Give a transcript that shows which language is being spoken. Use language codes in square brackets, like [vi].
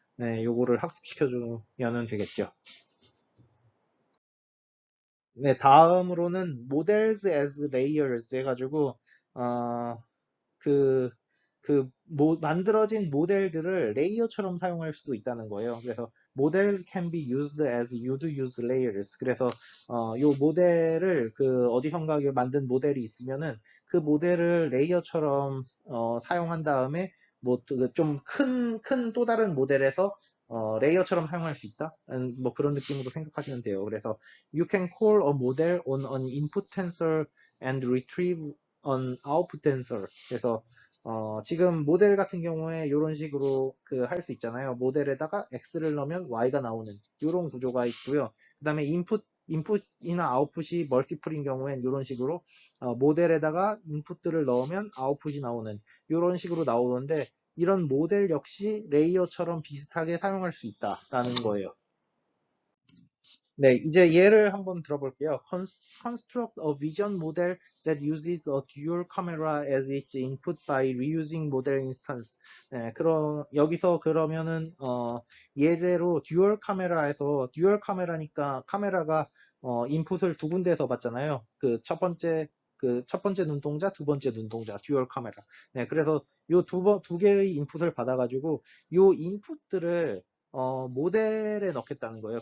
[ko] 네, 요거를 학습시켜주면 되겠죠. 네, 다음으로는 [en] models as layers [ko] 해가지고 어, 그, 만들어진 모델들을 레이어처럼 사용할 수도 있다는 거예요. [en] 그래서 models can be used as you'd use layers. [ko] 그래서 요 모델을 그 어디선가 만든 모델이 있으면은 그 모델을 레이어처럼 사용한 다음에 뭐 좀 큰 또 다른 모델에서 레이어처럼 사용할 수 있다? 뭐 그런 느낌으로 생각하시면 돼요. [en] 그래서 you can call a model on an input tensor and retrieve an output tensor. [ko] 그래서 지금 모델 같은 경우에 이런 식으로 그 할 수 있잖아요. 모델에다가 x를 넣으면 y가 나오는 이런 구조가 있고요. 그 다음에 인풋이나 아웃풋이 멀티플인 경우엔 이런 식으로 모델에다가 인풋들을 넣으면 아웃풋이 나오는 이런 식으로 나오는데 이런 모델 역시 레이어처럼 비슷하게 사용할 수 있다라는 거예요. 네, 이제 예를 한번 들어볼게요. [en] Construct a vision model that uses a dual camera as its input by reusing model instance. [ko] 네, 여기서 그러면은, 예제로 듀얼 카메라에서, 듀얼 카메라니까 카메라가, 인풋을 두 군데에서 받잖아요. 그 첫 번째 그 첫 번째 눈동자, 두 번째 눈동자, 듀얼 카메라. 네, 그래서 요 두 개의 인풋을 받아가지고 요 인풋들을 모델에 넣겠다는 거예요.